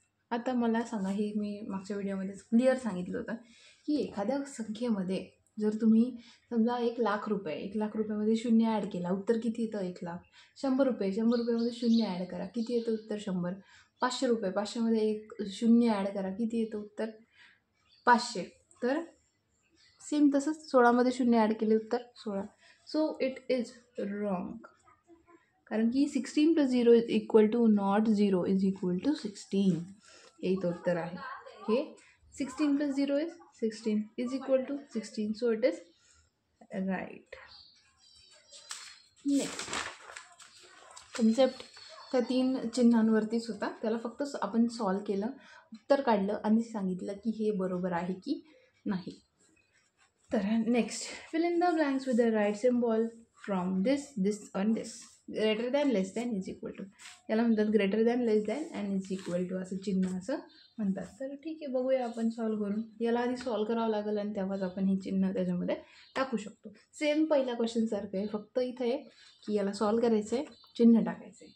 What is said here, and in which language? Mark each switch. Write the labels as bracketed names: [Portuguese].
[Marathi] आता मला सांगा, हे मी मागच्या व्हिडिओमध्ये क्लिअर सांगितलं होतं की एखाद्या संख्येमध्ये जर तुम्ही समजा 1,00,000 रुपये, 1,00,000 रुपयामध्ये 0 ॲड केला, उत्तर किती येतं? 1,00,000. 100 रुपये, 100 रुपयामध्ये 0 ॲड करा, किती येतं? उत्तर 100. 500 रुपये, 500मध्ये 0 ॲड करा, किती येतं? उत्तर 500. तर सेम तसंच 16मध्ये 0 ॲड केले, उत्तर 16. [English] so it is wrong, [Marathi] कारण की [English] 16 plus 0 is equal to not 0 is equal to 16. हे इथं उत्तर आहे. हे 16 plus 0 is 16 is equal to 16. So it is right. [Marathi] Next concept त्या 3 चिन्हांवरतीच होता. त्याला फक्त आपण सॉल्व केलं, उत्तर काढलं आणि सांगितलं की हे बरोबर आहे की नाही. तर [English] Next, fill in the blanks with the right symbol from this, this on this. [Marathi] Greater than, less than, is equal to. याला म्हणतात greater than, less than and is equal to असं चिन्ह असं म्हणतात. तर ठीक आहे, बघूया आपण सॉल्व करून. याला आधी सॉल्व करावं लागेल आणि तेव्हाच आपण हे चिन्ह त्याच्यामध्ये टाकू शकतो. सेम पहिल्या क्वेश्चनसारखं आहे, फक्त इथं आहे की याला सॉल्व करायचं आहे, चिन्ह टाकायचं आहे.